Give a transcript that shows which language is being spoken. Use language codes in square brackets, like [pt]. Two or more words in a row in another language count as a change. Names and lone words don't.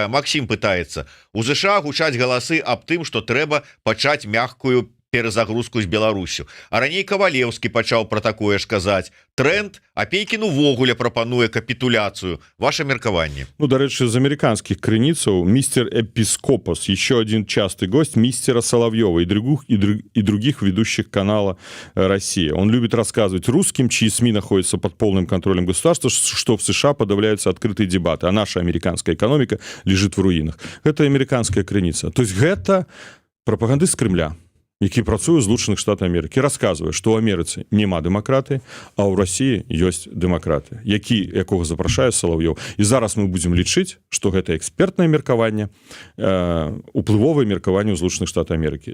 [be] Максім пытаецца, у ЗША гучаць галасы аб тым, што трэба пачаць мяккую перазагрузку з Беларусю. А раней Кавалеўскі пачаў пра такое ж казаць. Тренд, Апейкін увогуле прапануе капітуляцыю. Ваше меркаванне. [ru] Ну, дарэчы, [be] з амерыканскіх крыніцаў [ru] мистер Эпископос, еще один частый гость мистера Соловьева и других ведущих канала «Россия». Он любит рассказывать русским, чьи СМИ находятся под полным контролем государства, что в США подавляются открытые дебаты, а наша американская экономика лежит в руинах. Это американская крыніца. [be] То есть гэта прапагандыст Кремля, які працуе ў Злучаных Штатах Амерыкі, расказвае, што ў Амерыцы няма дэмакраты, а ў Расіі ёсць дэмакраты, якога запрашае Салаўёў. І зараз мы будзем лічыць, што гэта экспертнае меркаванне, уплывовае меркаванне ў Злучаных Штатах Амерыкі.